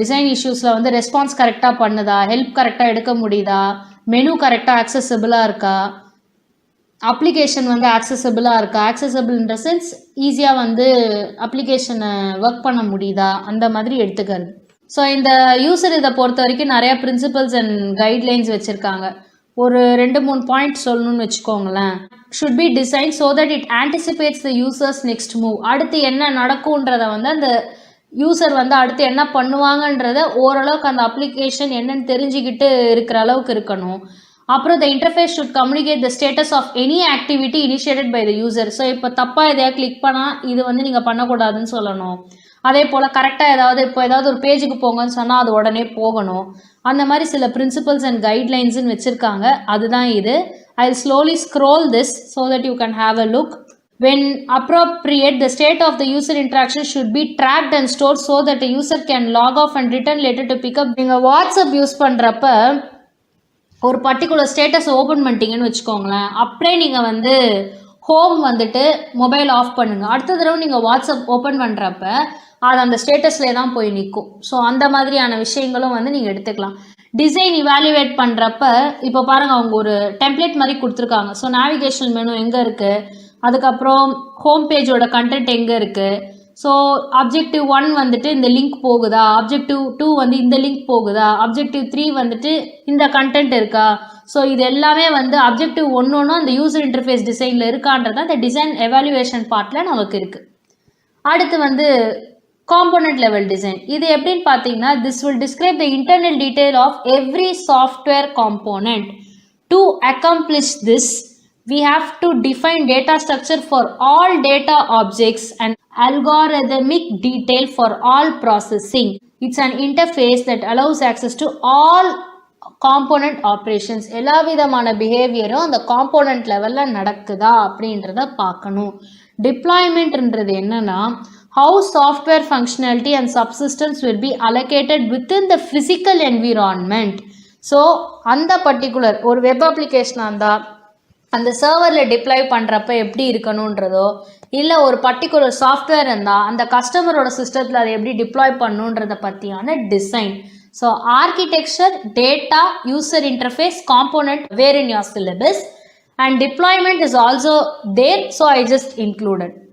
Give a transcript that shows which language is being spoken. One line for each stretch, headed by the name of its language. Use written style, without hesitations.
Tamil: Design இஷ்யூஸில் வந்து response கரெக்டாக பண்ணுதா, ஹெல்ப் கரெக்டாக எடுக்க முடியுதா, மெனு கரெக்டாக ஆக்சசபிளாக இருக்கா, அப்ளிகேஷன் வந்து ஆக்சசபிளாக இருக்கா,
English: accessible in the sense
Tamil: ஈஸியாக வந்து அப்ளிகேஷனை ஒர்க் பண்ண முடியுதா, அந்த மாதிரி எடுத்துக்கிறது. ஸோ இந்த யூசர் இதை பொறுத்த வரைக்கும் நிறையா பிரின்சிபல்ஸ் அண்ட் கைட்லைன்ஸ் வச்சுருக்காங்க. ஒரு 2-3 பாயிண்ட் சொல்லணும்னு வச்சுக்கோங்களேன்.
English: should be designed so that it anticipates the user's next move.
Tamil: அடுத்து என்ன நடக்கும்ன்றத வந்து அந்த யூசர் வந்து அடுத்து என்ன பண்ணுவாங்கன்றத ஓரளவுக்கு அந்த அப்ளிகேஷன் என்னன்னு தெரிஞ்சுக்கிட்டு இருக்கிற அளவுக்கு இருக்கணும். அப்புறம்
English: the interface should communicate the status of any activity initiated by the user.
Tamil: So இப்போ தப்பாக எதையா கிளிக் பண்ணால் இது வந்து நீங்கள் பண்ணக்கூடாதுன்னு சொல்லணும். அதே போல் கரெக்டாக ஏதாவது ஒரு பேஜுக்கு போங்கன்னு சொன்னால் அது உடனே போகணும். அந்த மாதிரி சில பிரின்சிபல்ஸ் அண்ட் கைட்லைன்ஸ்ன்னு வச்சுருக்காங்க. அதுதான் இது.
English: I'll slowly scroll this so that you can have a look. When appropriate, the state of the user interaction should be tracked and stored so that the user can log off and return later to pick up.
Tamil: நீங்கள் WhatsApp use பண்ணுறப்ப ஒரு particular status open பண்ணிட்டீங்கன்னு வச்சுக்கோங்களேன். அப்படியே நீங்கள் வந்து home வந்துட்டு mobile off பண்ணுங்கள். அடுத்த தடவை நீங்கள் வாட்ஸ்அப் ஓப்பன் பண்ணுறப்ப அது அந்த ஸ்டேட்டஸ்லேயே தான் போய் நிற்கும். ஸோ அந்த மாதிரியான விஷயங்களும் வந்து நீங்கள் எடுத்துக்கலாம். டிசைன் இவாலுவேட் பண்ணுறப்ப இப்போ பாருங்கள், அவங்க ஒரு டெம்ப்ளேட் மாதிரி கொடுத்துருக்காங்க. ஸோ நேவிகேஷன் மெனு எங்கே இருக்குது, அதுக்கப்புறம் ஹோம் பேஜோட கண்டென்ட் எங்கே இருக்குது, ஸோ அப்ஜெக்டிவ் 1 வந்துட்டு இந்த லிங்க் போகுதா, அப்ஜெக்டிவ் 2 வந்து இந்த லிங்க் போகுதா, அப்ஜெக்டிவ் 3 வந்துட்டு இந்த கண்டென்ட் இருக்கா. ஸோ இது எல்லாமே வந்து அப்ஜெக்டிவ் ஒன்று அந்த யூசர் இன்டர்ஃபேஸ் டிசைனில் இருக்கான்றது அந்த டிசைன் எவாலுவேஷன் பார்ட்டில் நமக்கு இருக்குது. அடுத்து வந்து காம்போனன்ட் லெவல் டிசைன். இது எப்படின்னு பார்த்தீங்கன்னா,
English: This will describe the internal detail of every software component. To accomplish this we have to define data structure for all data objects and algorithmic detail for all processing. It's an interface that allows access to all component operations.
Tamil: எல்லா விதமான பிஹேவியரும் அந்த component லெவலில் நடக்குதா அப்படின்றத பார்க்கணும். டிப்ளாய்மெண்ட்ன்றது என்னன்னா,
English: how software functionality and subsystems will be allocated within the physical environment.
Tamil: So அந்த particular ஒரு வெப் அப்ளிகேஷனாக இருந்தால் அந்த சர்வரில் டிப்ளாய் பண்ணுறப்ப எப்படி இருக்கணுன்றதோ, இல்லை ஒரு பர்டிகுலர் சாஃப்ட்வேர் இருந்தால் அந்த கஸ்டமரோட சிஸ்டத்தில் அதை எப்படி டிப்ளாய் பண்ணுன்றதை பற்றியான design.
English: So architecture, data, user interface, component were in your syllabus, and deployment is also there, so I just included.